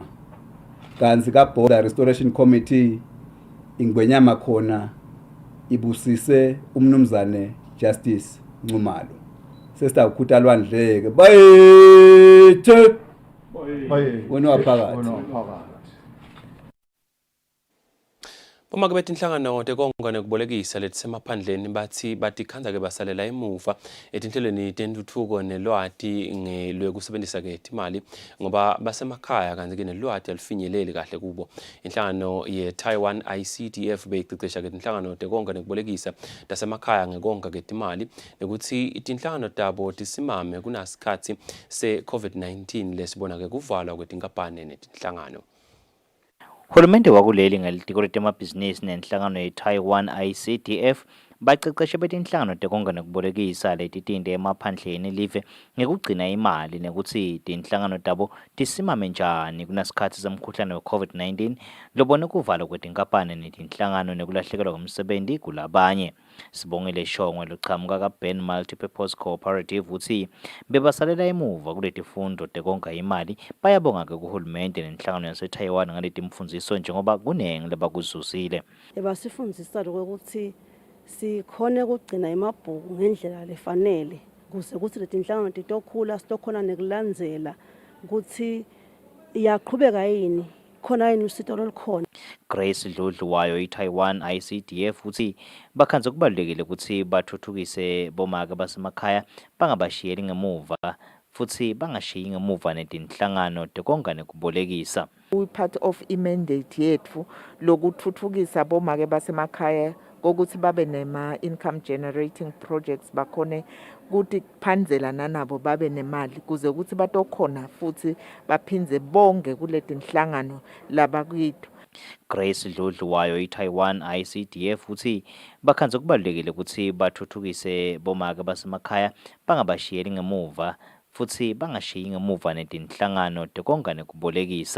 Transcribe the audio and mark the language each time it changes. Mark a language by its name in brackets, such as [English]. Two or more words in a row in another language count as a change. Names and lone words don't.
[Swati] Kanzi ka Border Restoration Committee ingonyama khona ibusise umnumzane Justice Ncumalo. Sesitawukhuta lwandleke bayethe wena waphakathi. Uma kube inhlangano tekonga nekubolekisa letisemaphandleni bathi khanza ke basalela emuva etinhlelweni tentuthuko nelwati lwekusebenzisa ke imali ngoba basemakhaya kanti ke nelwati alifinyeleli kahle kubo. Inhlangano ye Taiwan ICTF beyiqeqesha ke inhlangano tekonga nekubolekisa tasemakhaya ngekonga ke imali ukuthi itinhlangano tabo tisimame kunasikhathi se COVID-19 lesibona ke kuvalwa kwetinkampani netinhlangano. Hulumende wakuleli ngelitiko letemabhizinisi nenhlangano ye-Taiwan ICTF baqeqeshe betinhlangano tekonga nekubolekisa letitinde emaphandleni live ngekugcina imali nekuthi tinhlangano tabo tisimame njani kunasikhathi semkhuhlane we-COVID-19 lobone kuvalwa kwetinkampani netinhlangano nekulahlekelwa komsebenzi kulabanye. Sibongile Shongwe loqhamuka ka-Ben Multipurpose Cooperative uthi bebasalela emuva kuletifundo tekonga imali bayabonga ke kuhulumende nenhlangano yase-Taiwan ngaleti mfundiso njengoba kunengi lebakuzuzile. Basifundisa ukuthi sikhone ukugcina imabhuku ngendlela lefanele kuze kuthi leti inhlangano titokhula sitokhona nekulandzela ukuthi iyaqhubeka yini khona yini usito lolukhona. Grace Dludlu wayo i-Taiwan ICTF uthi bakhanze kubalulekile ukuthi bathuthukise bomake basemakhaya bangabashiyeli ngemuva futhi bangashiyi ngemuva netinhlangano tekonga nekubolekisa. [English] Part of [Swati] i-mandate yethu lokuthuthukisa bomake basemakhaya kokuthi babe nema- [English] income generating projects [Swati] bakhone ukuthi phanzela nanabo babe nemali kuze ukuthi batokhona futhi baphindze bonge kuleti inhlangano labakuyitho. Grace Dludlu wayo i-Taiwan ICTF uthi bakhanze kubalulekile ukuthi bathuthukise bomake basemakhaya bangabashiyeli ngemuva futhi bangashiyi ngemuva netinhlangano tekonga nekubolekisa.